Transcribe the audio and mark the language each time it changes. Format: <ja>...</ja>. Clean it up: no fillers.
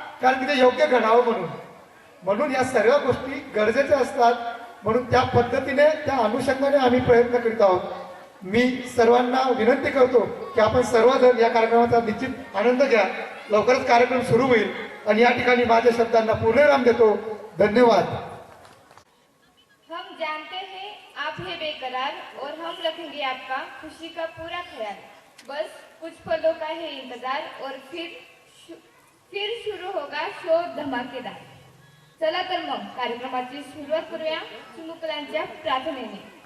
<mr>कारण की ते योग्य घडावं म्हणून. म्हणून या सर्व गोष्टी गरजेच्या असतात. म्हणून त्या पद्धतीने, त्या अनुषंगाने आम्ही प्रयत्न करीत आहोत. मी सर्वांना विनंती करतो की आपण सर्वजण या कार्यक्रमाचा निश्चित आनंद घ्या. लवकरच कार्यक्रम सुरू होईल, आणि या ठिकाणी माझ्या शब्दांना पूर्णविराम देतो. धन्यवाद.</mr> <hi>हम जानते हैं आप है बेकरार और हम रखेंगे आपका खुशी का पूरा ख्याल. बस कुछ पलों का है इंतजार और फिर शुरू होगा शो धमाकेदार.</hi> <mr>चला तर मग कार्यक्रमाची सुरुवात करूया चिमुकल्यांच्या प्रार्थनेने.</mr>